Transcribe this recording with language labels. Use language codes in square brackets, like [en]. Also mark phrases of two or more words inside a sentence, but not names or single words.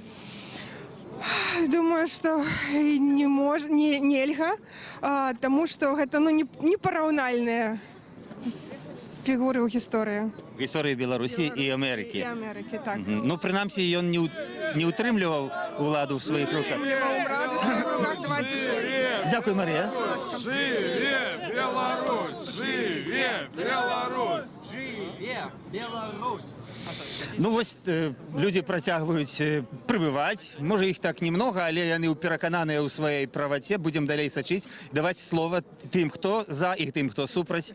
[be] Думаю, што нельга, таму што гэта не параўнальныя фігуры ў гісторыі. В гісторыі Беларусі і Амерыкі. І Амерыкі, так. Ну, прынамсі, ён не утрымліваў уладу ў сваіх руках. [uk] Дякую, Марія. [be] Живе Беларусь! Живе Беларусь! Живе Беларусь! Ну, вось людзі працягваюць прыбываць. Можа, іх так немного, але яны перакананыя ў сваёй праваце. Будзем далей сачыць, даваць слова тым, хто за, і тым, хто супраць.